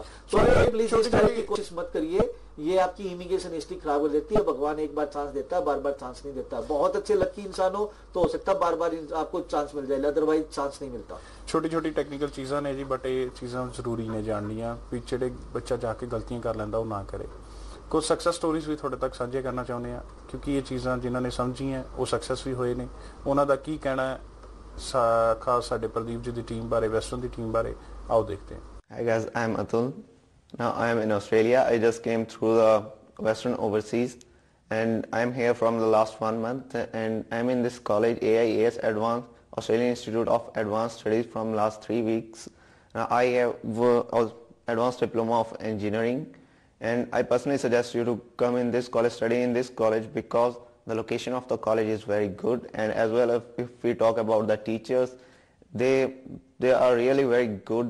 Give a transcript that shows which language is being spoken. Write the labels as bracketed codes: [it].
[hi] तो प्लीज इस तरह की कोशिश मत करिए, ये आपकी इमिग्रेशन हिस्ट्री खराब कर देती है। भगवान एक बार चांस देता है, बार बार चांस नहीं देता। बहुत अच्छे लकी इंसान हो तो हो सकता है बार बार आपको चांस मिल जाए, अदरवाइज चांस नहीं मिलता। [pa] छोटी छोटी टैक्नीकल चीज़ां ने जी, बट ये चीज़ां जरूरी ने जाननियां भी, ਜਿਹੜੇ ਬੱਚਾ ਜਾ ਕੇ ਗਲਤੀਆਂ ਕਰ ਲੈਂਦਾ ਉਹ ਨਾ ਕਰੇ। ਕੁਝ ਸਕਸੈਸ ਸਟੋਰੀਜ਼ ਵੀ ਤੁਹਾਡੇ ਤੱਕ ਸਾਂਝੇ ਕਰਨਾ ਚਾਹੁੰਦੇ ਆ, ਕਿਉਂਕਿ ਇਹ ਚੀਜ਼ਾਂ ਜਿਨ੍ਹਾਂ ਨੇ ਸਮਝੀਆਂ ਉਹ ਸਕਸੈਸ ਵੀ ਹੋਏ ਨੇ, ਉਹਨਾਂ ਦਾ ਕੀ ਕਹਿਣਾ ਹੈ ਖਾਸ ਸਾਡੇ ਪ੍ਰਦੀਪ ਜੀ ਦੀ ਟੀਮ ਬਾਰੇ, ਵੈਸਟਰਨ ਦੀ ਟੀਮ ਬਾਰੇ, ਆਓ ਦੇਖਦੇ ਹਾਂ। [en] Hi guys, I'm Atul. Now I am in Australia. I just came through the Western Overseas and I'm here from the last 1 month and I'm in this college AIAS Advanced, Australian Institute of Advanced Studies from last 3 weeks. Now I have Advanced Diploma of Engineering and I personally suggest you to come in this college, study in this college because the location of the college is very good, and as well as if we talk about the teachers, they are really very good.